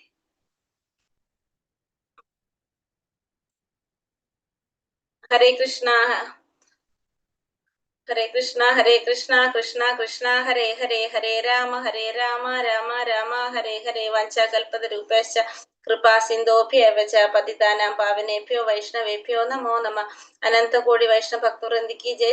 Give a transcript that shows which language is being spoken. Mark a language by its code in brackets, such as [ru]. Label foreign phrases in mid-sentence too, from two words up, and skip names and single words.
[sa] ഹരേ കൃഷ്ണ. ഹരേ കൃഷ്ണ ഹരേ കൃഷ്ണ കൃഷ്ണ കൃഷ്ണ ഹരേ ഹരേ ഹരേ രാമ രാമ രാമ ഹരേ ഹരേ. വാഞ്ചാകൽപതരൂപേശ്ച കൃപാ സിന്ധോഭ്യേവ ച പതിതാനാം പാവനേഭ്യോ വൈഷ്ണവേഭ്യോ നമോ നമഃ. [ml] അനന്തകോടി വൈഷ്ണവ ഭക്തവൃന്ദിക്ക് ജയ്.